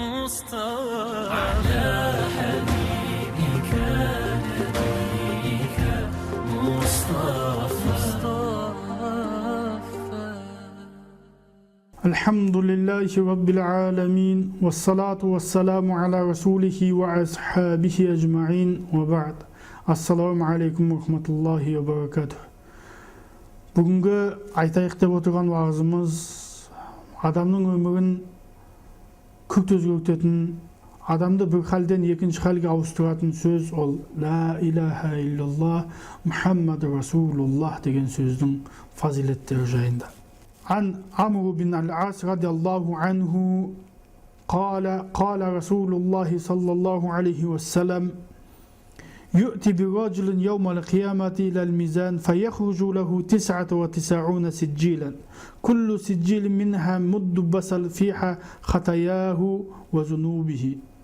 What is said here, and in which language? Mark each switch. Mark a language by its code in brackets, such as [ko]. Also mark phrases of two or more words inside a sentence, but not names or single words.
[ar] مصطفى على حبيبك نبيك مصطفى الحمد لله رب العالمين والصلاة والسلام على رسوله وأصحابه أجمعين وبعد السلام عليكم ورحمة الله وبركاته. [kk] Бүгінгі айтайық деп отырған уағызымыз адамның өмірін күрт өзгертетін, адамды бір халден екінші халге ауыстыратын сөз ол [ar] لا إله إلا الله محمد رسول الله [kk] деген сөздің фазилеттері жайында. [ar] عن عمرو بن العاص رضي الله عنه قال رسول الله صلى الله عليه وسلم يؤتي برجل يوم القيامة إلى الميزان فيخرج له 99 سجيلا كل سجيل منها مد بصر فيها خطاياه وذنوبه